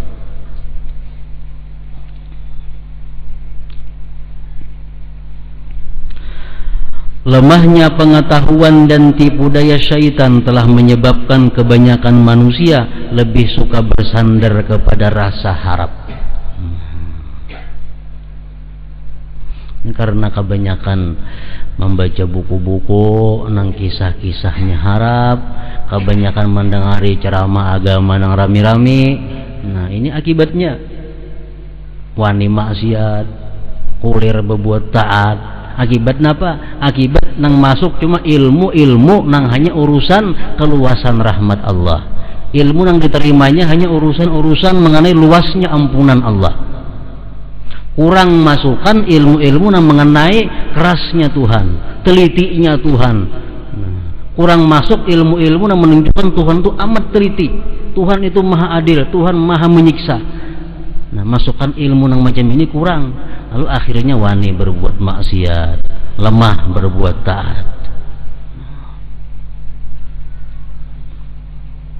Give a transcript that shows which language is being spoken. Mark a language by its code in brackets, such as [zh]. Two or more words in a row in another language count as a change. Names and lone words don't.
[id] Lemahnya pengetahuan dan tipu daya syaitan telah menyebabkan kebanyakan manusia lebih suka bersandar kepada rasa harap. Ini karena kebanyakan membaca buku-buku nang kisah-kisahnya harap, kebanyakan mendengari ceramah agama nang rami-rami. Nah, ini akibatnya wani maksiat, kulir berbuat taat. Akibat apa? Akibat nang masuk cuma ilmu-ilmu nang hanya urusan keluasan rahmat Allah. Ilmu nang diterimanya hanya urusan-urusan mengenai luasnya ampunan Allah. Kurang masukkan ilmu-ilmu nang mengenai kerasnya Tuhan, telitinya Tuhan. Kurang masuk ilmu-ilmu nang menunjukkan Tuhan itu amat teliti. Tuhan itu maha adil, Tuhan maha menyiksa. Nah, masukkan ilmu nang macam ini kurang, lalu akhirnya wani berbuat maksiat, lemah berbuat taat.